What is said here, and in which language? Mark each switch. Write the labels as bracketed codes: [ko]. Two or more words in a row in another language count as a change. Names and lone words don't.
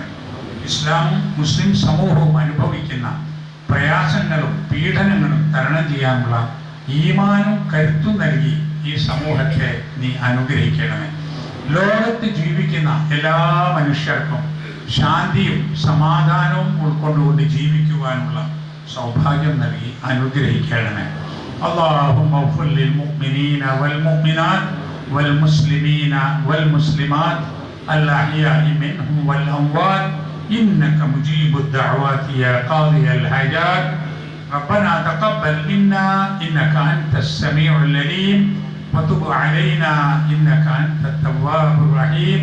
[ml] ഇസ്ലാമും മുസ്ലിം സമൂഹവും അനുഭവിക്കുന്ന പ്രയാസങ്ങളും പീഡനങ്ങളും തരണം ചെയ്യാനുള്ള ഈമാനും കരുത്തും നൽകി ഈ സമൂഹത്തെ നീ അനുഗ്രഹിക്കണമേ. ലോകത്ത് ജീവിക്കുന്ന എല്ലാ മനുഷ്യർക്കും ശാന്തിയും സമാധാനവും ഉൾക്കൊണ്ടുകൊണ്ട് ജീവിക്കുവാനുള്ള സൗഭാഗ്യം നൽകി അനുഗ്രഹിക്കണമേ. [ar] اللهم اغفر للمؤمنين والمؤمنات والمسلمين والمسلمات الأحياء منهم والأموات إنك مجيب الدعوات يا قاضي الحاجات. ربنا تقبل منا إنك أنت السميع العليم وتب علينا إنك أنت التواب الرحيم.